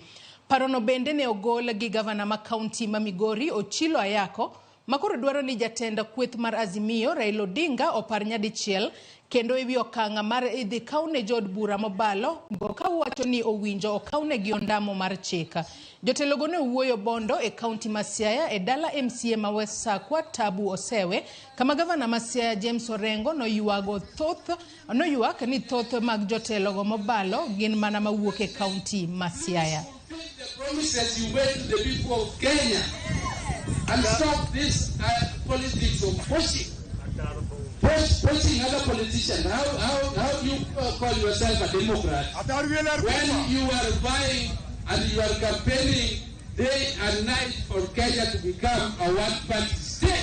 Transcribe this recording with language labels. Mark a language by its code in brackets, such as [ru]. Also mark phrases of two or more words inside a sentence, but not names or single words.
[luo] Parono bende ne ogol gi gavana ma County ma Migori Ochilo Ayako makoro dwaro ni jatenda kweth mar Azimio Raila Odinga opar nyadichiel kendo ewi okanga mar idhi kaune jod bura mobalo ka wacho ni owinjo okaune gi ondamo mar chika. Jotelo go ne wuoyo bondo e County ma Siaya e dala MCA ma West Sakwa Tabu Osewe kama gavana ma Siaya James Orengo noywak ni thoth mag jotelo go mobalo gin mana mawuok e County ma Siaya. [en] And stop this politics of pushing other politicians. How do you call yourself a Democrat when you are vying and you are campaigning day and night for Kenya to become a one-party state?